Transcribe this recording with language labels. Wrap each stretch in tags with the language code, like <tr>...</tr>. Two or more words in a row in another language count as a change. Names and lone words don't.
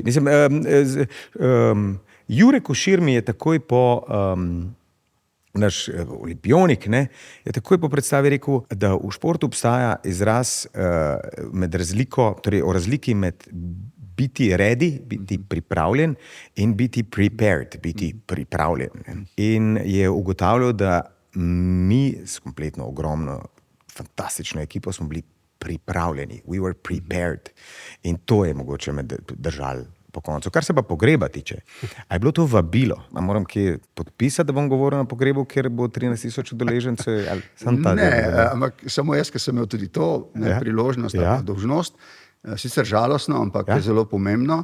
<sl>Mislim, Jure Košir mi je takoj po naš olimpionik, je takoj po predstavi rekel, da v športu obstaja izraz o razliki med biti ready, biti pripravljen in biti prepared, biti pripravljen. In je ugotavljal, da mi s kompletno ogromno, fantastično ekipo smo bili pripravljeni.</sl> <en>We were prepared.</en> <sl>In to je mogoče me držalo po koncu. Kar se pa pogreba tiče. A je bilo to vabilo? A moram kje podpisati, da bom govoril na pogrebu, kjer bo 13,000 udeležencev? Ampak samo jaz, ker sem imel tudi to priložnost, dolžnost, sicer žalostno, ampak je zelo pomembno.</sl>